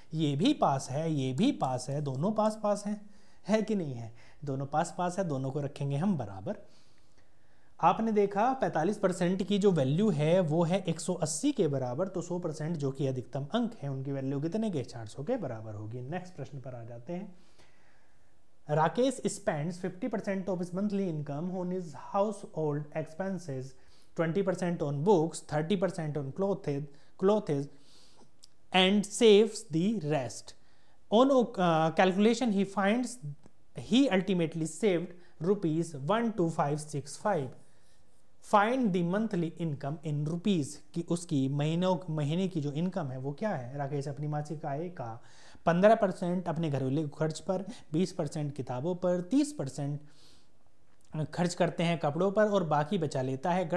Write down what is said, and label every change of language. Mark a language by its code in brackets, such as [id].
[hi] ये भी पास है, ये भी पास है, दोनों पास पास हैं, है कि नहीं है, दोनों पास पास है, दोनों को रखेंगे हम बराबर। आपने देखा 45% की जो वैल्यू है वो है 180 के बराबर, तो 100% जो कि अधिकतम अंक है उनकी वैल्यू कितने के 400 के बराबर होगी। नेक्स्ट प्रश्न पर आ जाते हैं। [en] Rakesh spends 50% of his monthly income on his household expenses, 20% on books, 30% on clothes, and saves the rest. On calculation, he finds he ultimately saved rupees 12565. Find the monthly income in rupees, [hi] कि उसकी महीने की जो income है वो क्या है। राकेश अपनी मासिक आय का 15% अपने घरेलू खर्च पर, 20% किताबों पर, 30% खर्च करते हैं कपड़ों पर और बाकी बचा लेता है।